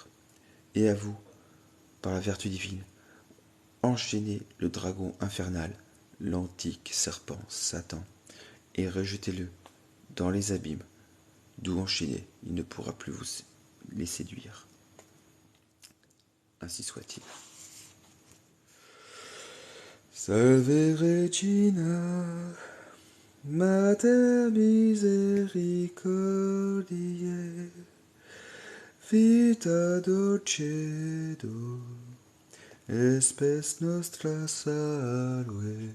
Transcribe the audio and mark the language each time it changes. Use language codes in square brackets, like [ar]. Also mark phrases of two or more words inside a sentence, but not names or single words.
[fr] Et à vous, par la vertu divine, enchaînez le dragon infernal, l'antique serpent Satan, et rejetez-le dans les abîmes, d'où enchaîné, il ne pourra plus vous les séduire. Ainsi soit-il. [la] Salve Regina, Mater misericordiae, vita dulcedo, espes nostra salve.